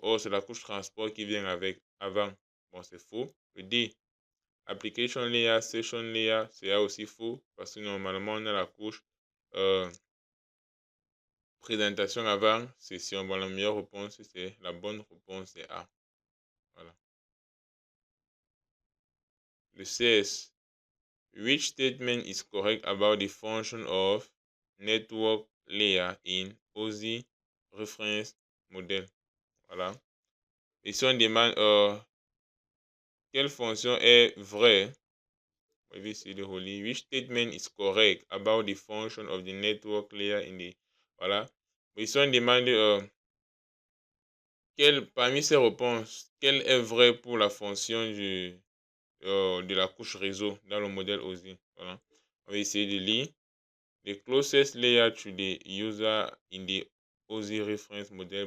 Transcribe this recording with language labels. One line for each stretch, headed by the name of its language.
French: Oh, c'est la couche transport qui vient avec avant. Bon, c'est faux. Le D, application layer, session layer, c'est aussi faux parce que normalement, on a la couche présentation avant session. Bon, la meilleure réponse, c'est la bonne réponse, c'est A. Voilà.
English: Le CS, which statement is correct about the function of network layer in OSI reference model?
French: Voilà. Ici, on demande quelle fonction est vraie.
English: Which statement is correct about the function of the network layer in the...
French: Voilà. Ici, on demande parmi ces réponses, quelle est vraie pour la fonction de la couche réseau dans le modèle OSI. Voilà. On va essayer de lire.
English: The closest layer to the user in the OSI reference model.